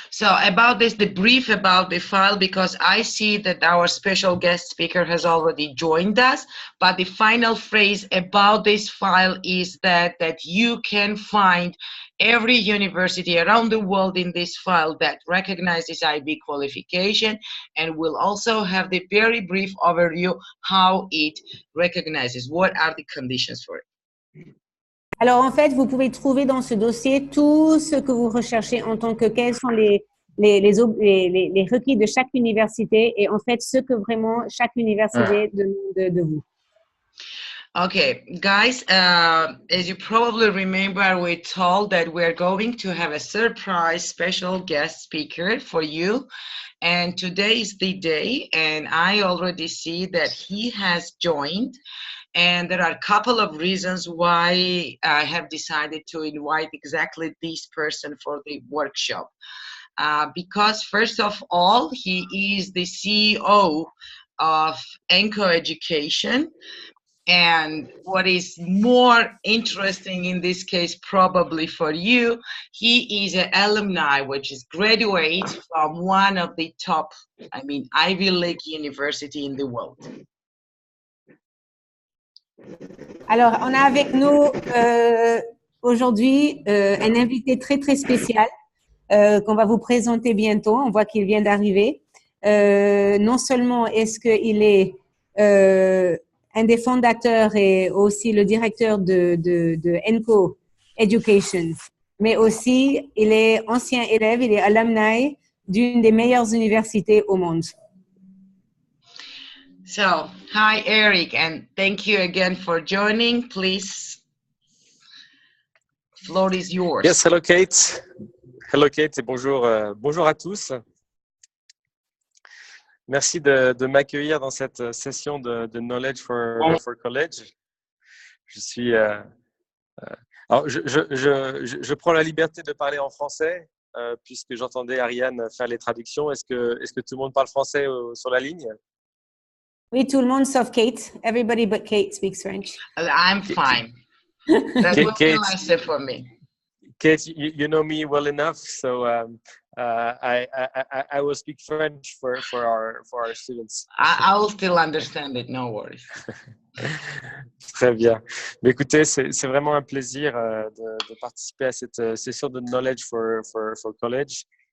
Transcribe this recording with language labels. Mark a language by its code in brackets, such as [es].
[en] So about this, the brief about the file, because I see that our special guest speaker has already joined us, but the final phrase about this file is that you can find every university around the world in this file that recognizes IB qualification, and we'll also have the very brief overview how it recognizes, what are the conditions for it. [fr] Alors, en fait, vous pouvez trouver dans ce dossier tout ce que vous recherchez en tant que quels sont les requis de chaque université, et en fait, ce que vraiment chaque université demande de vous. [en] Okay, guys, as you probably remember, we told that we're going to have a surprise special guest speaker for you. And today is the day, and I already see that he has joined. And there are a couple of reasons why I have decided to invite exactly this person for the workshop. Because first of all, he is the CEO of ENCO Education. And what is more interesting in this case, probably for you, he is an alumni, which is graduate from one of the top, Ivy League university in the world. [fr] Alors, on a avec nous aujourd'hui un invité très, très spécial qu'on va vous présenter bientôt. On voit qu'il vient d'arriver. Non seulement est-ce qu'il est un des fondateurs et aussi le directeur de ENCO Education, mais aussi il est ancien élève, il est alumni d'une des meilleures universités au monde. [en] So, hi Eric, and thank you again for joining. Please, floor is yours. Yes, hello Kate. Hello Kate [fr] et bonjour, bonjour à tous. Merci de m'accueillir dans cette session de Knowledge for College. Je suis, alors je prends la liberté de parler en français puisque j'entendais Ariane faire les traductions. Est-ce que tout le monde parle français sur la ligne? Oui, tout le monde sauf Kate. [en] Everybody but Kate speaks French. I'm fine. That will be nice for me. Kate, you know me well enough, so I will speak French for our students. I will still understand it, no worries. [fr] Très bien. Mais écoutez, c'est vraiment un plaisir de participer à cette session de Knowledge for College.